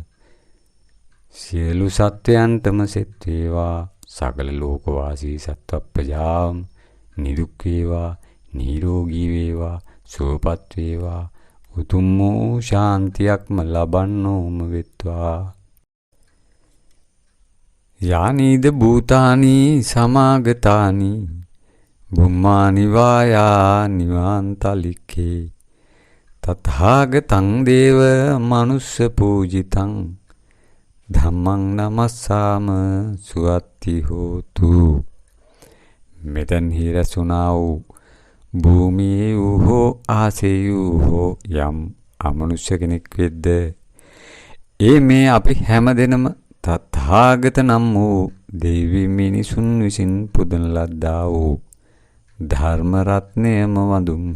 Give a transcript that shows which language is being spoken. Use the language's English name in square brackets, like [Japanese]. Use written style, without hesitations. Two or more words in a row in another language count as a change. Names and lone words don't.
[Sinhala] සියලු සත්වයන්ටම සෙත් වේවා, සකල ලෝකවාසී සත්ව ප්‍රජාවම නිරුක් වේවා, නිරෝගී වේවා, සුවපත් වේවා, උතුම් වූ ශාන්තියක්ම ලබන්නෝම වෙත්වා. [Pali] යානීද භූතානි සමාගතානි බුම්මානි වායා නිවාන්තලික්ඛේ තථාගතං දේව මනුස්ස පූජිතං ධම්මං නමස්සාම සුවත්ති හෝතු. [Sinhala] මෙතෙන් හිරසුනා වූ භූමියේ වූ හෝ ආසේ වූ හෝ යම් අමනුෂ්‍ය කෙනෙක් වෙද්ද ඒ මේ අපි හැමදෙනම තථාගත නම් වූ දෙවි මිනිසුන් විසින් පුදන ලද්දා වූ ධර්ම රත්නයම වඳුම්හ.